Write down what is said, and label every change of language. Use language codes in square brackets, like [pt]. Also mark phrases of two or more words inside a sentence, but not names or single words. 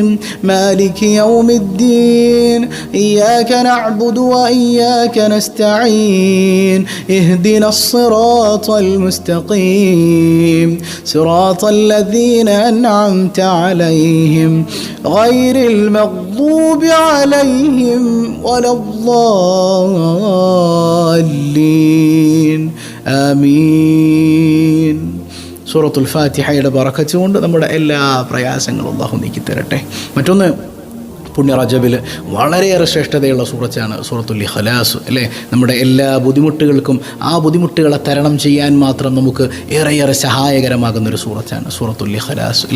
[ar] مالك يوم الدين إياك نعبد وإياك نستعين اهدنا الصراط المستقيم صراط الذين أنعمت عليهم غير المغضوب عليهم ولا الضالين ആമീൻ. [ml] സൂറത്തുൽ ഫാത്തിഹയുടെ ബറക്കത്ത് കൊണ്ട് നമ്മുടെ എല്ലാ പ്രയാസങ്ങളും അല്ലാഹു നീക്കി തരട്ടെ. മറ്റൊന്ന്, പുണ്യ റജബിൽ വളരെയേറെ ശ്രേഷ്ഠതയുള്ള സൂറത്താണ് സൂറത്തുൽ ഇഖ്ലാസ് അല്ലേ. നമ്മുടെ എല്ലാ ബുദ്ധിമുട്ടുകൾക്കും ആ ബുദ്ധിമുട്ടുകളെ തരണം ചെയ്യാൻ മാത്രം നമുക്ക് ഏറെയേറെ സഹായകരമാകുന്നൊരു സൂറത്താണ് സൂറത്തുൽ ഇഖ്ലാസ് അല്ലേ.